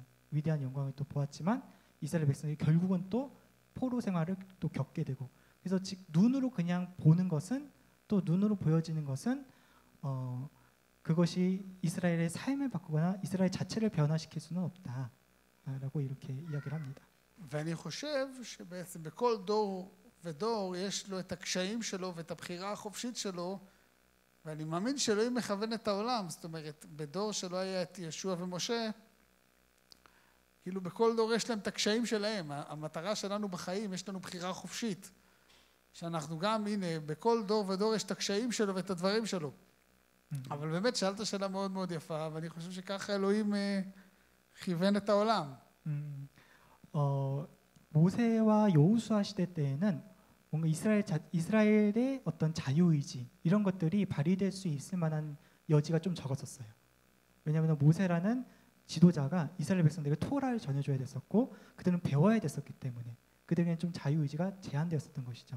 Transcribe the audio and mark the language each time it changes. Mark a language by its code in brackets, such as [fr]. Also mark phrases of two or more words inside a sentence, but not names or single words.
[ko] 위대한 영광을 또 보았지만 이스라엘 백성이 결국은 또 포로 생활을 또 겪게 되고, 그래서 즉 눈으로 그냥 보는 것은 또 눈으로 보여지는 것은 그것이 이스라엘의 삶을 바꾸거나 이스라엘 자체를 변화시킬 수는 없다라고 이렇게 이야기를 합니다. [he] ואני חושב שבעצם בכל דור ודור יש לו את הקשיים שלו ואת הבחירה החופשית שלו, ואני מאמין שאלוהים מכוון את העולם. זאת אומרת, בדור שלא היה את ישוע ומשה, כאילו בכל דור יש להם את הקשיים שלהם. המטרה שלנו בחיים, יש לנו בחירה חופשית, שאנחנו גם, הנה, בכל דור ודור יש את הקשיים שלו ואת הדברים שלו. אבל באמת שאלת שאלה מאוד מאוד יפה, ואני חושב שככה אלוהים כיוון את העולם. [ko] 모세와 여호수아 시대 때에는 뭔가 이스라엘의 어떤 자유의지 이런 것들이 발휘될 수 있을 만한 여지가 좀 적었었어요. 왜냐하면 모세라는 지도자가 이스라엘 백성들에게 토라를 전해줘야 됐었고 그들은 배워야 됐었기 때문에 그들에게는 좀 자유의지가 제한되었었던 것이죠.